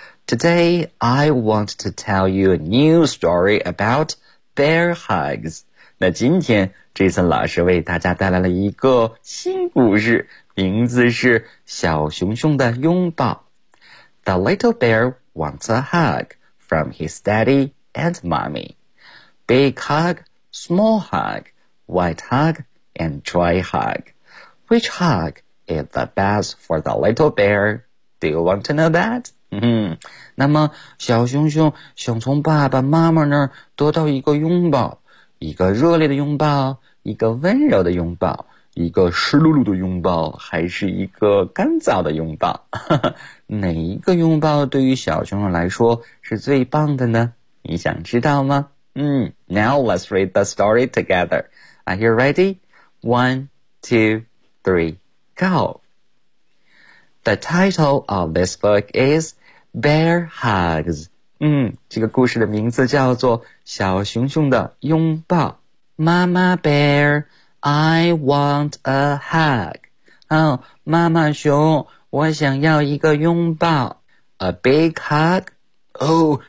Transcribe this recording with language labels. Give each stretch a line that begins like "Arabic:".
English: Today, I want to tell you a new story about bear hugs.
Chinese: 那今天 Jason 老师为大家带来了一个新故事，名字是小熊熊的拥抱。
English: The little bear wants a hug from his daddy and mommy. Big hug, small hug, white hug, and dry hug. Which hug? Is the best for the little bear. Do you want to know that?
Chinese: 那么小熊熊想从爸爸妈妈那儿得到一个拥抱，一个热烈的拥抱，一个温柔的拥抱，一个湿漉漉的拥抱，还是一个干燥的拥抱？哪一个拥抱对于小熊熊来说是最棒的呢？你想知道吗？
English: Now let's read the story together. Are you ready? 1, 2, 3. Go. The title of this book is Bear Hugs.
Chinese: 这个故事的名字叫做小熊熊的拥抱。
English: Mama Bear, I want a hug.
Chinese: 妈妈熊，我想要一个拥抱。
English: A big hug.